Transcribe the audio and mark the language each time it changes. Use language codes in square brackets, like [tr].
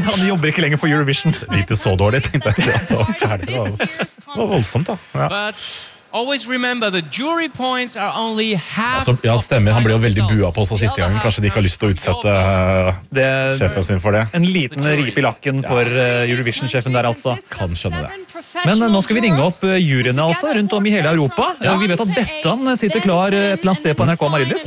[no] han jobber ikke lenger for Eurovision. Lite så dårlig, tenkte jeg. Det var voldsomt da. Ja. [en] Always remember the jury points are only half. [no] Altså, ja, stemmer. Han ble jo veldig bua på oss siste gangen. Kanskje de ikke har lyst til å utsette sjefen sin for det. En liten rip I lakken for Eurovision-sjefen der, altså. Kan skjønne det. Men nå skal vi ringe opp juryene, altså, rundt om I hele Europa. Ja. Vi vet at Bettan sitter klar et eller annet sted på NRK Marillus.